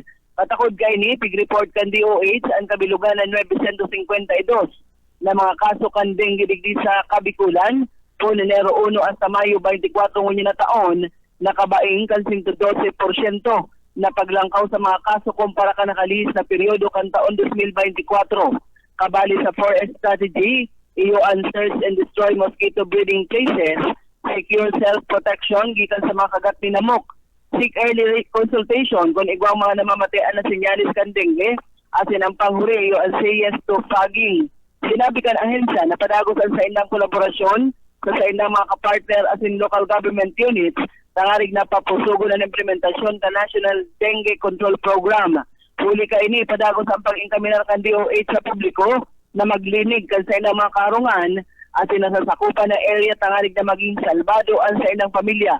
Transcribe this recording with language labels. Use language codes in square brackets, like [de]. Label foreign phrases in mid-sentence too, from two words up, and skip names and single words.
[bik] Patakod kay ni pig-report kan DOH ang kabilugan ng 952 na mga kaso kan dengue digdi sa Kabikulan po Enero 1 hasta Mayo 24 ngunyan na taon nakabaing kan 112% na paglangkaw sa mga kaso kumpara ka nakalihis na peryodo kan taon 2024. Kabali sa 4S strategy, iyo ang [en] search and destroy mosquito breeding places, secure self-protection [bik] gikan sa mga kagat ni namok, [en] seek early consultation [bik] kung igwang mga namamatian na sinyalis kan dengue, asin ang panghuri iyo ang [en] say yes to fogging. [bik] Sinabi kan ahensya na padagos ang sa indang kolaborasyon sa indang mga kapartner asin [en] local government units [bik] tangarig na papusugo ng implementasyon sa National Dengue Control Program. Huli ka ini, padagos ang pag-inkaminar kan DOH sa publiko na maglinig kan sa ilang mga karungan at sinasasakupan na area tangarig na maging salbado ang sa ilang pamilya.